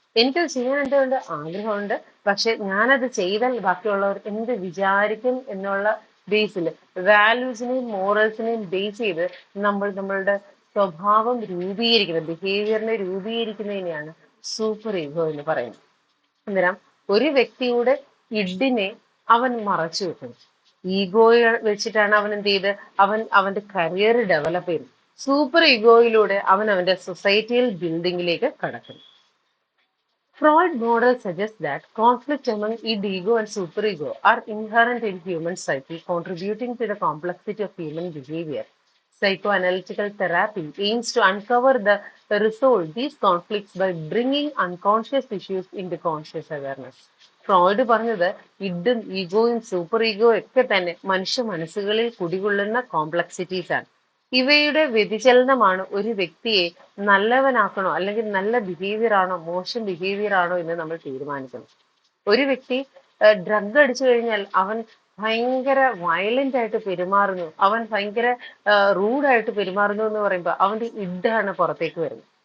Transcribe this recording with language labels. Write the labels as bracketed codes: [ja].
[ml] എനിക്കത് ചെയ്യാൻ എന്തുകൊണ്ട് ആഗ്രഹമുണ്ട്. പക്ഷെ ഞാനത് ചെയ്താൽ ബാക്കിയുള്ളവർ എന്ത് വിചാരിക്കും എന്നുള്ള ബേസിൽ, വാല്യൂസിനെയും മോറൽസിനെയും ബേസ് ചെയ്ത് നമ്മളുടെ സ്വഭാവം രൂപീകരിക്കുന്നത്, ബിഹേവിയറിനെ രൂപീകരിക്കുന്നതിനെയാണ് സൂപ്പർ ഈഗോ എന്ന് പറയുന്നത്. അന്നേരം ഒരു വ്യക്തിയുടെ ഇഡിനെ അവൻ മറച്ചു വെക്കുന്നു. ഈഗോയെ വെച്ചിട്ടാണ് അവൻ എന്ത് ചെയ്ത് അവന്റെ കരിയർ ഡെവലപ്പ് ചെയ്യുന്നത്. സൂപ്പർ ഈഗോയിലൂടെ അവൻ അവന്റെ സൊസൈറ്റിയൽ ബിൽഡിങ്ങിലേക്ക് കടക്കുന്നു. [en] Freud model suggests that conflict among id-ego and superego are inherent in human psyche, contributing to the complexity of human behavior. Psychoanalytical therapy aims to uncover the resolve these conflicts by bringing unconscious issues into conscious awareness. [ml] Freud പറഞ്ഞത് ഇഡും ഈഗോയും super ഈഗോയും ഒക്കെ തന്നെ മനുഷ്യ മനസ്സുകളിൽ കുടികൊള്ളുന്ന complexities ആണ്. ഇവയുടെ വ്യതിചലനമാണ് ഒരു വ്യക്തിയെ നല്ലവനാക്കണോ അല്ലെങ്കിൽ നല്ല ബിഹേവിയർ ആണോ മോശം ബിഹേവിയർ ആണോ എന്ന് നമ്മൾ തീരുമാനിക്കണം. ഒരു വ്യക്തി ഡ്രഗ് അടിച്ചു കഴിഞ്ഞാൽ അവൻ ഭയങ്കര വയലന്റ് ആയിട്ട് പെരുമാറുന്നു, അവൻ ഭയങ്കര റൂഡായിട്ട് പെരുമാറുന്നു എന്ന് പറയുമ്പോൾ അവന്റെ ഇഡാണ് പുറത്തേക്ക് വരുന്നത്.